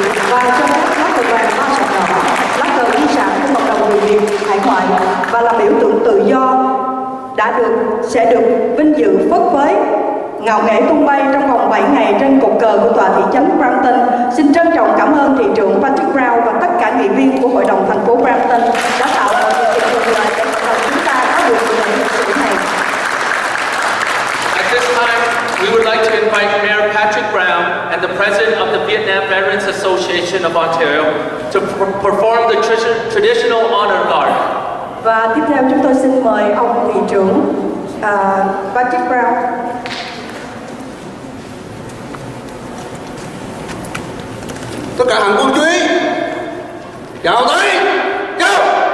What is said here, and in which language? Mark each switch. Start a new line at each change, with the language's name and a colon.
Vietnamese: Và cho phép lá cờ vàng ba sọc đỏ, lá cờ di sản của cộng đồng người Việt hải ngoại và là biểu tượng tự do sẽ được vinh dự phất phới ngạo nghễ tung bay trong vòng 7 ngày trên cột cờ của tòa thị trấn Brampton. Xin trân trọng cảm ơn thị trưởng Patrick Brown và tất cả nghị viên của hội đồng thành phố Brampton đã tạo mọi điều kiện thuận lợi để chúng ta có được buổi lễ lịch sử này.
English: At this time, we would like to invite Mayor Patrick Brown and the President of the Vietnam Veterans Association of Ontario to perform the traditional honor guard.
Vietnamese: Và tiếp theo chúng tôi xin mời ông thị trưởng Patrick Brown. Tất cả hàng quân chú ý, chào tới, chào.